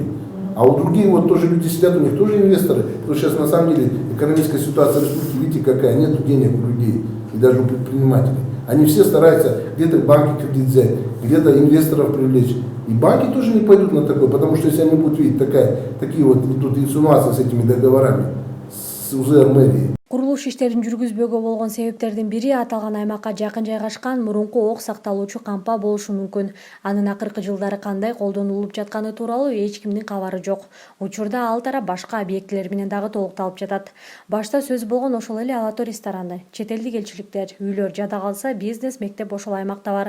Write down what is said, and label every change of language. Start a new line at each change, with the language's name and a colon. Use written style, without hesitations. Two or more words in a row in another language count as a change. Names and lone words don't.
Russian: А у других вот тоже люди сидят, у них тоже инвесторы, потому что сейчас на самом деле экономическая ситуация в республике, видите, какая, нет денег у людей. И и даже у предпринимателей. Они все стараются где-то банки кредит взять, где-то инвесторов привлечь. И банки тоже не пойдут на такое, потому что если они будут видеть такие вот тут инсинуации с этими договорами, с УЗР мэрии.
Kyrgyz: Курулуш иштерин жүргүзбөөгө болгон себептердин бири аталган аймакка жакын жайгашкан мурунку ок сакталуучу кампа болушу мүмкүн. Анын акыркы жылдары кандай колдонулуп жатканы тууралуу эч кимдин кабары жок. Учурда ал тарап башка объектилер менен дагы толукталып жатат. Башта сөз болгон ошол эле Алато рестораны, чет элдик элчиликтер, үйлөр жада калса бизнес, мектеп ошол аймакта бар.